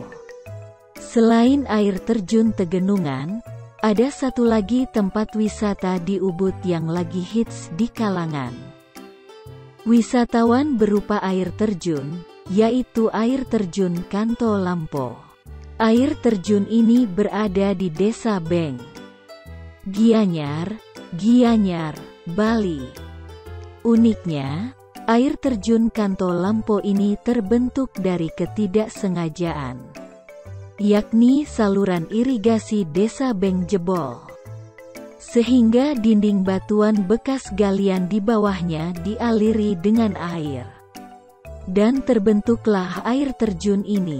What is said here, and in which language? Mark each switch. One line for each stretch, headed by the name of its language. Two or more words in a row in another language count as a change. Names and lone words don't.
Indonesian: Selain air terjun Tegenungan, ada satu lagi tempat wisata di Ubud yang lagi hits di kalangan wisatawan berupa air terjun, yaitu air terjun Kanto Lampo. Air terjun ini berada di Desa Beng, Gianyar, Bali. Uniknya, air terjun Kanto Lampo ini terbentuk dari ketidaksengajaan, yakni saluran irigasi Desa Beng jebol, sehingga dinding batuan bekas galian di bawahnya dialiri dengan air, dan terbentuklah air terjun ini.